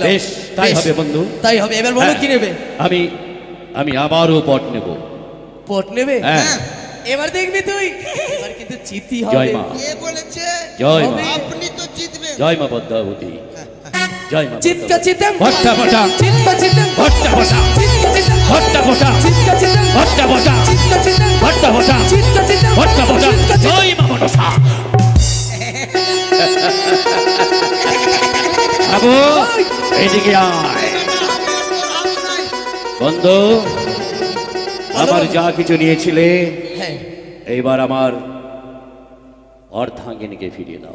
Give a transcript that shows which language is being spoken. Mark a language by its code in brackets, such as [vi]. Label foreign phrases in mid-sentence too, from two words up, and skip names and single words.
[bn] বেশ, তাই বেশ, হবে বন্ধু। তাই হবে। এবার বলো হ্যাঁ, কি নেবে? আমি আমি আবারও পট নেব। পট নেবে? হ্যাঁ। এবার দেখবি তুই, এবার কিন্তু জিতি জয় হবে। মা, কে বলেছে? জয় মা, হবে। আপনি তো জিতবেন। জয় মা পদ্মাবতী, জয় মা চিৎকা পদ্মাবতী। চিতম ভট্টা ভটা, চিৎকা চিতম ভট্টা ভটা, চিৎকা চিতম ভট্টা ভটা, চিৎকা চিতম ভট্টা ভটা, চিৎকা চিতম ভট্টা ভটা, চিৎকা চিতম ভট্টা ভটা, চিৎকা চিতম। জয় মা মনসা। বাবু এইদিকে আয়। বন্ধু, আমার যা কিছু নিয়েছিলে হ্যাঁ, এইবার আমার অর্ধাঙ্গিনীকে ফিরিয়ে দাও।